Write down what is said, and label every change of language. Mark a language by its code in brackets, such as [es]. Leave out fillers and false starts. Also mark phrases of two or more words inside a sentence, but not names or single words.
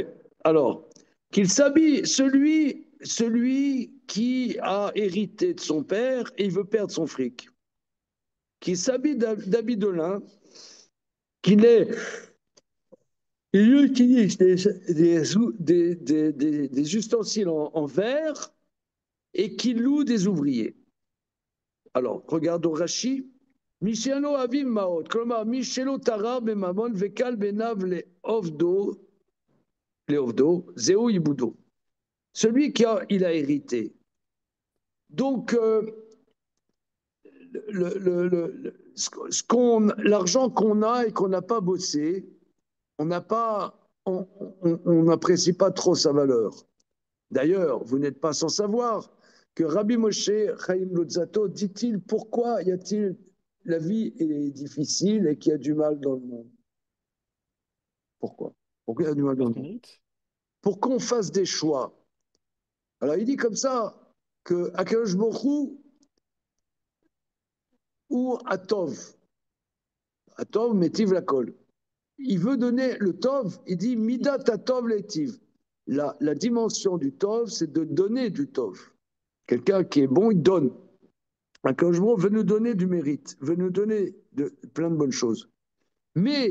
[fr] Alors, qu'il s'habille, celui qui a hérité de son père et il veut perdre son fric, qu'il s'habille d'habits de lin, qu'il est. Il utilise des ustensiles en verre et qu'il loue des ouvriers. Alors, regarde au Rashi. [he] משלו אבים מעות, כלומר, מי שלא תרם בממון וקל בעיניו לעובדו, זהו עיבודו. [fr] Celui il a hérité. Donc, l'argent qu'on a et qu'on n'a pas bossé, on n'a pas, on n'apprécie pas trop sa valeur. D'ailleurs, vous n'êtes pas sans savoir que Rabbi Moshe Chaim Luzzatto dit-il pourquoi y a-t-il la vie est difficile et qu'il y a du mal dans le monde. Pourquoi? Pourquoi il y a du mal dans Parce le qu'on monde? hérite. Pour qu'on fasse des choix. Alors il dit comme ça que Akadosh Baruch Hu ou [he] הטוב, הטוב מטיב לכל. [fr] Il veut donner le Tov, il dit [he] מידת הטוב להטיב. [fr] La dimension du Tov, c'est de donner du Tov. Quelqu'un qui est bon, il donne. Akadosh Baruch Hu veut nous donner du mérite, veut nous donner plein de bonnes choses.